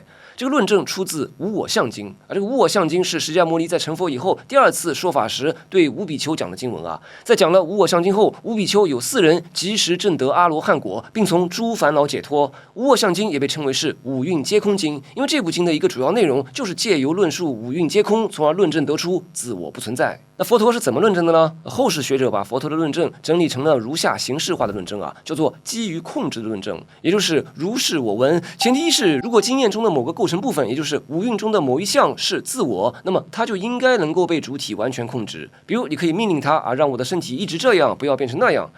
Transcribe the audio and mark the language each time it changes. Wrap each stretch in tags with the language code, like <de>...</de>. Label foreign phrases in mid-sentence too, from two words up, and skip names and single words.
<zh>這個論證出自《無我相經》啊，這個《無我相經》是釋迦牟尼在成佛以後第2次說法時對五比丘講的經文啊。在講了《無我相經》後，五比丘有4人即時證得阿羅漢果，並從諸煩惱解脫。《無我相經》也被稱為是五蘊皆空經，因為這部經的一個主要內容就是借由論述五蘊皆空，從而論證得出自我不存在。那佛陀是怎麼論證的呢？後世學者把佛陀的論證整理成了如下形式化的論證啊，叫做基於控制的論證，也就是如是我聞。前提是，如果經驗中的某個構成部分，也就是五蘊中的某一項是自我，那麼它就應該能夠被主體完全控制。比如，你可以命令它啊，讓我的身體一直這樣，不要變成那樣。</zh>